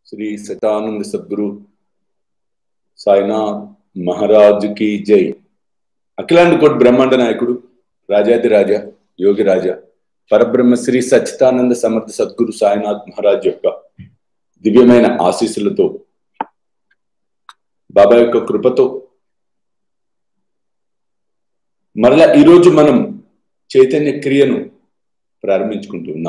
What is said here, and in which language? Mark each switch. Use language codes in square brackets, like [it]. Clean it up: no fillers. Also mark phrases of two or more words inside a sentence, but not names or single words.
[hi] श्री सच्चिदानंद सद्गुरु साईनाथ महाराज की जय। [te] అఖిలాండ కోట బ్రహ్మాండ నాయకుడు రాజాదిరాజ యోగి రాజా పరబ్రహ్మ శ్రీ సచ్చిదానంద సమర్థ సద్గురు సాయినాథ్ మహారాజ్ యొక్క దివ్యమైన ఆశీస్సులతో బాబా యొక్క కృపతో మరలా ఈరోజు మనం చైతన్య క్రియను ప్రారంభించుకుంటున్నాం.